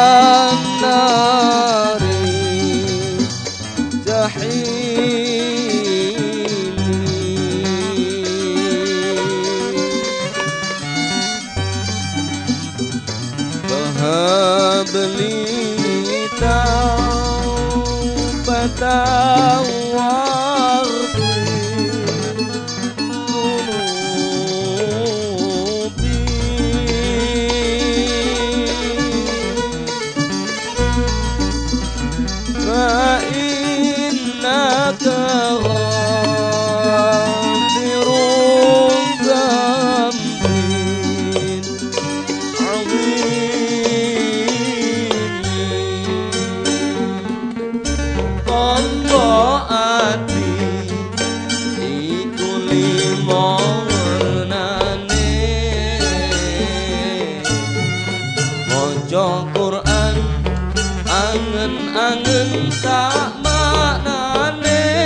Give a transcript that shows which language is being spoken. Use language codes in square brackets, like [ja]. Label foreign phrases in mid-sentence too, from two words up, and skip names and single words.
[ar] النار فهب لي توبة واغفر ذنوبي فإنك غافر الذنب [jv] Ati iku limo warnane maca Quran angen-angen sak maknane